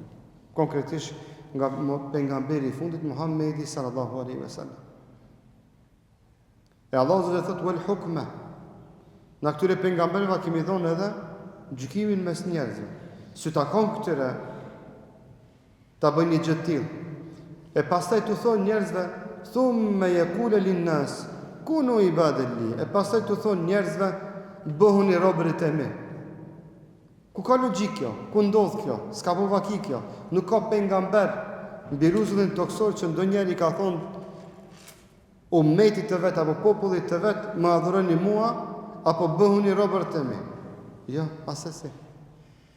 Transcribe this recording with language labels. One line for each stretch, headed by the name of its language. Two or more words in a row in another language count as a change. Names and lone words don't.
Albanian: Konkretisht nga pejgamberi i fundit Muhamedi
Arabic: صلى الله عليه وسلم.
Albanian: E Allahu zot thot
Arabic: والحكم.
Albanian: Në këtyre pejgamberëve kemi dhënë edhe gjykimin mes njerëzve. Si takon këtyre ta bëjnë një gjë të tillë. E pastaj tu thonë njerëzve
Arabic: ثم يقول للناس كونوا عبادا لي.
Albanian: E pastaj tu thonë njerëzve bëhuni robërit e mi. Ku ka logjik kjo? Ku ndodh kjo? S'ka po vaki kjo. Nuk ka pejgamber mbi rruzullin toksor që ndonjëri ka thonë ummetit të vet apo popullit të vet më adhuroni mua apo bëhuni robërit e mi.